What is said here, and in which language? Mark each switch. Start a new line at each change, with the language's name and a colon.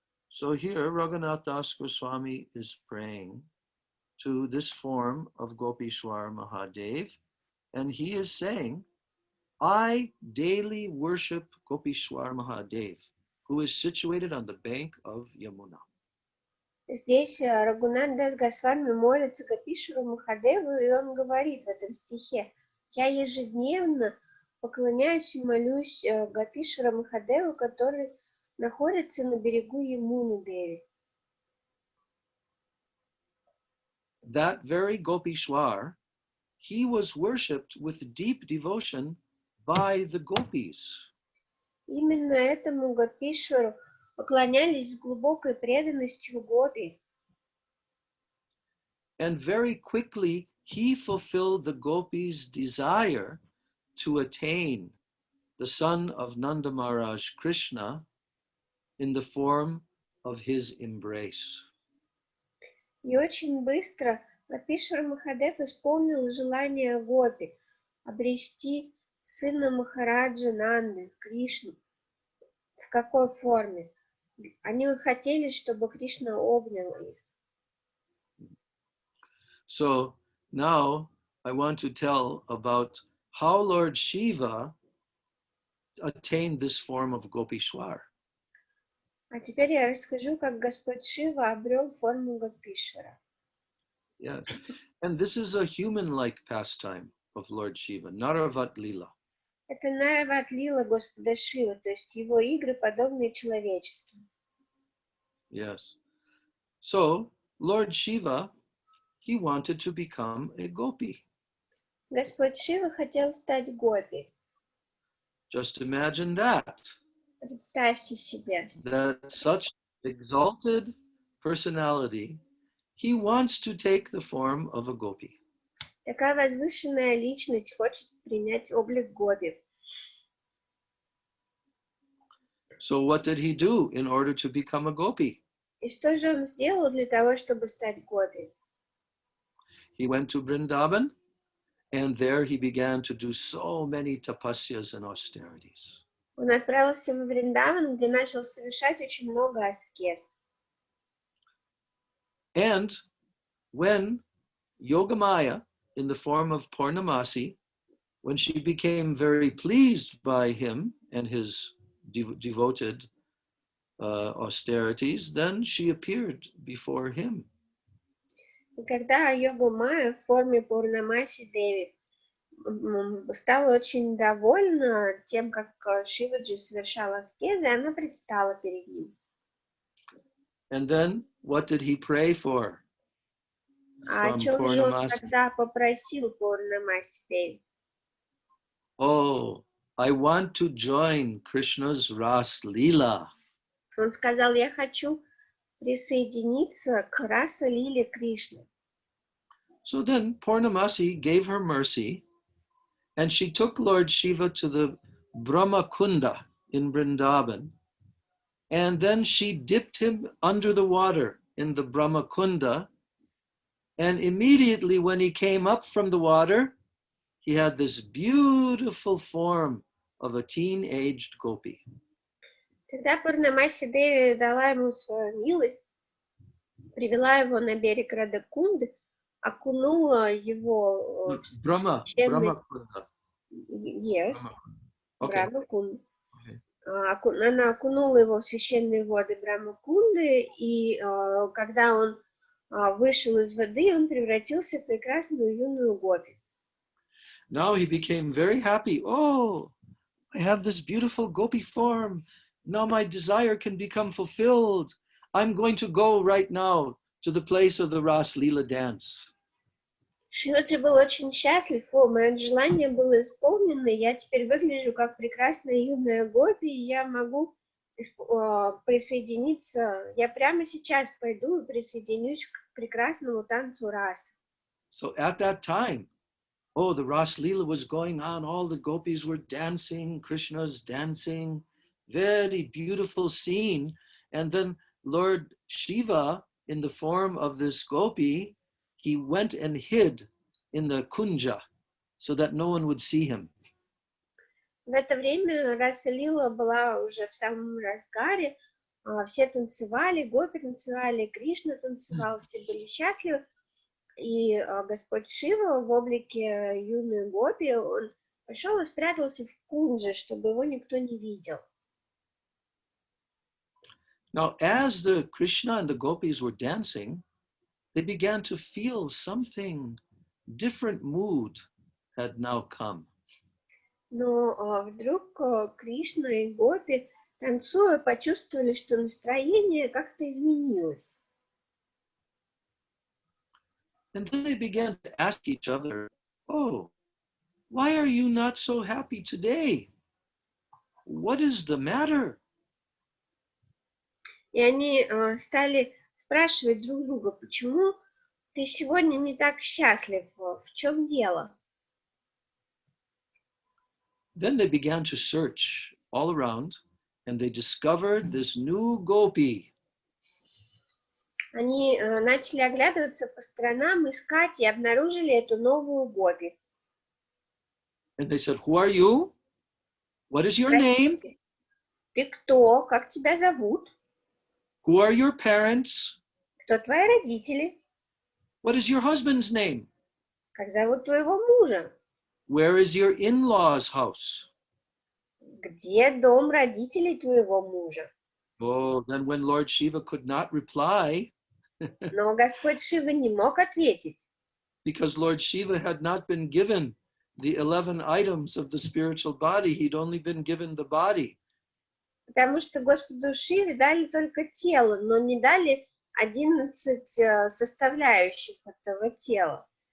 English: So here Raghunath Das Goswami is praying to this form of Gopishwar Mahadev, and he is saying, I daily worship Gopishwar Mahadev, who is situated on the bank of Yamuna.
Russian: Здесь Рагунат Дас Госвами молится Гопишвару Махадеву, и он говорит в этом стихе: я ежедневно поклоняюсь и молюсь Гопишвара Махадеву, который находится на берегу Ямуны Деви.
English: That very Gopishwar, he was worshipped with deep devotion by the gopis.
Russian: Именно этому Гопишвару поклонялись с глубокой преданностью гопи.
English: And very quickly he fulfilled the gopis' desire to attain the son of Nanda Maharaj Krishna in the form of his embrace.
Russian: И очень быстро Гопишвар Махадев исполнил желание гопи обрести сына Махараджа Нанды, Кришну. В какой форме? Они хотели, чтобы Кришна обнял их.
English: So now I want to tell about how Lord Shiva attained this form of Gopishwar.
Russian: А теперь я расскажу, как Господь Шива обрел форму Гопишвара.
English: Yeah, and this is a human-like pastime of Lord Shiva, Naravat Lila.
Russian: Это Нарават Лила Господа Шивы, то есть его игры подобные человеческим.
English: Yes. So Lord Shiva, he wanted to become a gopi.
Russian: Господь Шива хотел стать гопи.
English: Just imagine that.
Russian: Представьте себе.
English: That such exalted personality, he wants to take the form of a gopi.
Russian: Такая возвышенная личность хочет принять облик гопи.
English: So what did he do in order to become a gopi?
Russian: И что же он сделал для того, чтобы стать гопи?
English: He went to Vrindavan, and there he began to do so many tapasyas and austerities.
Russian: Он отправился в Вриндаван, где начал совершать очень много аскез.
English: And when Yogamaya, in the form of Purnamasi, when she became very pleased by him and his devoted austerities, then she appeared before him.
Russian: И когда Йога Майя в форме Пурнамаси Деви стала очень довольна тем, как Шиваджи совершал аскезы, и она предстала перед ним.
English: And then what did he pray for?
Russian: А о
English: From
Russian: чем же он
English: Purnamasi.
Russian: тогда попросил Пурнамаси Деви?
English: Oh, I want to join Krishna's Ras Leela.
Russian: Он сказал, я хочу присоединиться к Раса Лиле Кришны.
English: So then Purnamasi gave her mercy, and she took Lord Shiva to the Brahma Kunda in Vrindavan. And then she dipped him under the water in the Brahma Kunda. And immediately when he came up from the water, he had this beautiful form of a teen-aged gopi.
Russian: Тогда Пурнамаси Деви дала ему свою милость, привела его на берег Радакунды, окунула его в
English: Brahma Kunda. Yes, Okay.
Russian: Брахма-кунду. Она окунула его в священные воды Брахма-кунды, и когда он вышел из воды, он превратился в прекрасную юную гопи.
English: Now he became very happy. Oh, I have this beautiful gopi form. Now my desire can become fulfilled. I'm going to go right now to the place of the Ras Leela dance.
Russian: Шиваджи был очень счастлив. Мое желание было исполнено. Я теперь выгляжу как прекрасная юная гопи, и я могу присоединиться. Я прямо сейчас пойду и присоединюсь к прекрасному танцу рас.
English: So at that time, oh, the Ras Leela was going on. All the gopis were dancing. Krishna's dancing. Very beautiful scene. And then Lord Shiva, in the form of this gopi, he went and hid in the kunja so that no one would see him.
Russian: В это время Раса Лила была уже в самом разгаре. Все танцевали, гопи танцевали, Кришна танцевал, все были счастливы. И Господь Шива в облике юной гопи, он пошел и спрятался в кундже, чтобы его никто не видел.
English: Now, as the Krishna and the gopis were dancing, they began to feel something, different mood had now come.
Russian: Но вдруг Кришна и гопи, танцуя, почувствовали, что настроение как-то изменилось.
English: And then they began to ask each other, oh, why are you not so happy today? What is the matter?
Russian: И они стали спрашивать друг друга, почему ты сегодня не так счастлив, в чем дело?
English: Then they began to search all around, and they discovered this new gopi.
Russian: Они начали оглядываться по сторонам, искать, и обнаружили эту новую гопи.
English: And they said, who are you? What is your name?
Russian: Ты кто? Как тебя зовут?
English: Who are your parents?
Russian: Кто твои родители?
English: What is your husband's name?
Russian: Как зовут твоего мужа?
English: Where is your in-laws' house?
Russian: Где дом родителей твоего мужа?
English: Oh, then when Lord Shiva could not reply,
Russian: Но Господь Шива не мог ответить,
English: because Lord Shiva had not been given the 11 items of the spiritual body, he'd only been given the body.
Russian: потому что Господу Шиве дали только тело, но не дали 11 составляющих этого тела.